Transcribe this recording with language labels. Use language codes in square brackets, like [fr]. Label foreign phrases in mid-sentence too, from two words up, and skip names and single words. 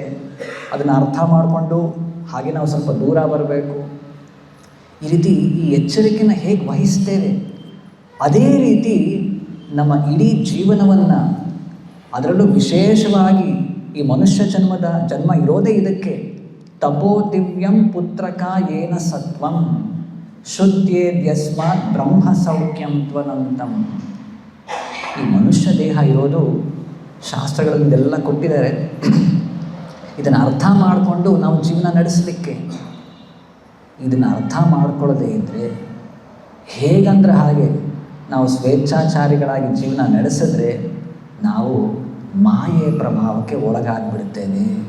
[kn] ಅದನ್ನು ಅರ್ಥ ಮಾಡಿಕೊಂಡು ಹಾಗೆ ನಾವು ಸ್ವಲ್ಪ ದೂರ ಬರಬೇಕು. ಈ ರೀತಿ ಈ ಎಚ್ಚರಿಕೆಯನ್ನು ಹೇಗೆ ವಹಿಸ್ತೇವೆ, ಅದೇ ರೀತಿ ನಮ್ಮ ಇಡೀ ಜೀವನವನ್ನು, ಅದರಲ್ಲೂ ವಿಶೇಷವಾಗಿ ಈ ಮನುಷ್ಯ ಜನ್ಮ ಇರೋದೇ ಇದಕ್ಕೆ. [sa] ತಪೋ ದಿವ್ಯಂ ಪುತ್ರಕ ಏನ ಸತ್ವಂ ಶುದ್ಧೇದ್ಯಸ್ಮಾತ್ ಬ್ರಹ್ಮ ಸೌಖ್ಯಂ ತ್ವನಂತಂ. [kn] ಈ ಮನುಷ್ಯ ದೇಹ ಇರೋದು ಶಾಸ್ತ್ರಗಳಿಂದೆಲ್ಲ ಕೊಟ್ಟಿದ್ದಾರೆ. ಇದನ್ನು ಅರ್ಥ ಮಾಡಿಕೊಂಡು ನಾವು ಜೀವನ ನಡೆಸಲಿಕ್ಕೆ. ಇದನ್ನು ಅರ್ಥ ಮಾಡ್ಕೊಳ್ಳೋದೇ ಇದ್ದರೆ ಹೇಗಂದ್ರೆ ಹಾಗೆ ನಾವು ಸ್ವೇಚ್ಛಾಚಾರಿಗಳಾಗಿ ಜೀವನ ನಡೆಸಿದ್ರೆ ನಾವು ಮಾಯೆಯ ಪ್ರಭಾವಕ್ಕೆ ಒಳಗಾಗ್ಬಿಡ್ತೇವೆ.